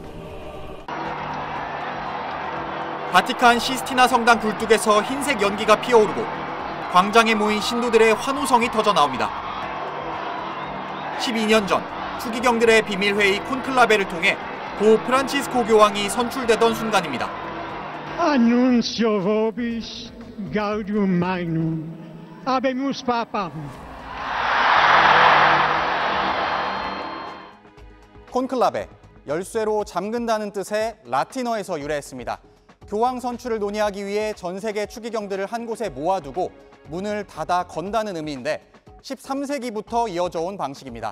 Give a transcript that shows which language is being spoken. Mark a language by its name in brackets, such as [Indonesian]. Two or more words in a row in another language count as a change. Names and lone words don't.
[Korean] 바티칸 시스티나 성당 굴뚝에서 흰색 연기가 피어오르고 광장에 모인 신도들의 환호성이 터져 나옵니다. 12년 전 추기경들의 비밀회의 콘클라베를 통해 고 프란치스코 교황이 선출되던 순간입니다. [Latin] Annuncio vobis gaudium magnum, habemus papam. [Korean] 콘클라베, 열쇠로 잠근다는 뜻의 라틴어에서 유래했습니다. 교황 선출을 논의하기 위해 전 세계 추기경들을 한 곳에 모아두고 문을 닫아 건다는 의미인데 13세기부터 이어져 온 방식입니다.